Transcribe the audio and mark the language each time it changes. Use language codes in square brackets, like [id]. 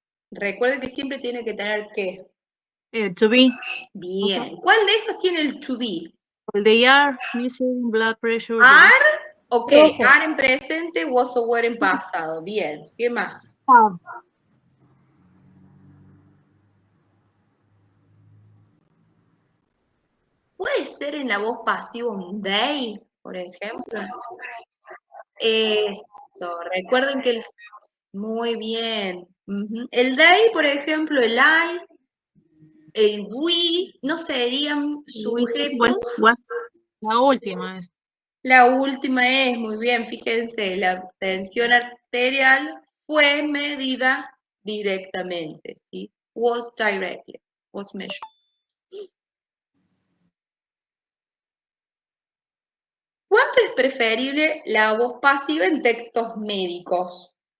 [es] Recuerden que siempre tiene que tener ¿qué? [en] To be. [es] Bien. ¿Cuál de esos tiene el [en] to be? They are missing blood pressure. Are, ok, [es] Rojo. are en presente, was o were en pasado. Bien, ¿qué más? [en] Have. [es] ¿Puede ser en la voz pasiva un they, por ejemplo? Eso, recuerden que el... Muy bien. El they, por ejemplo, el I, el we, no serían sujetos. La última es. La última es, muy bien, fíjense, la tensión arterial fue medida directamente, ¿sí? [en] Was directly, was measured. [es] ¿Cuánto es preferible la voz pasiva en textos médicos?